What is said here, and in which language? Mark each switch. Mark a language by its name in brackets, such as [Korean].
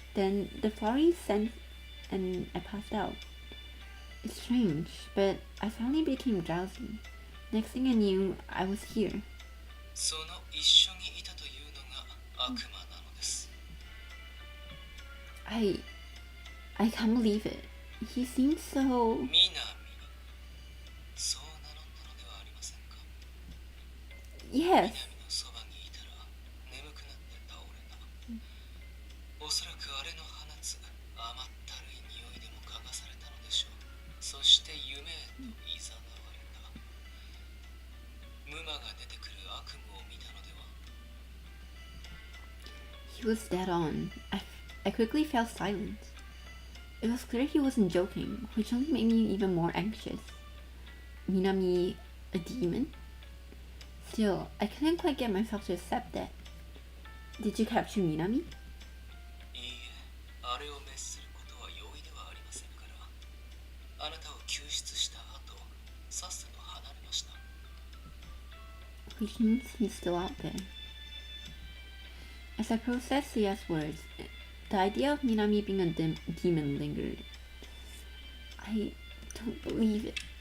[English] Then the flowery scent and I passed out. It's strange, but I suddenly became drowsy. Next thing I knew, I was here. [Japanese] その一緒にいたというのが悪魔なのです。 [English] I can't believe it. He seems so... [Japanese] 南、そう名乗ったのではありませんか。 [English] Yes. [Japanese] 南のそばにいたら眠くなって倒れた。おそらくあれの放つ甘ったるい匂いでも嗅がされたのでしょう。そして夢へと誘われた。無魔が出てくる悪夢を見たのでは。 [English] He was dead on. I quickly fell silent. It was clear he wasn't joking, which only made me even more anxious. Minami, a demon? Still, I couldn't quite get myself to accept that. Did you capture Minami? [Japanese] いいえ、あれを滅することは容易ではありませんから。あなたを救出した後、さっさと離れました。 [English] Which means he's still out there. As I processed Seiya's words, the idea of Minami being a demon lingered. I don't believe it.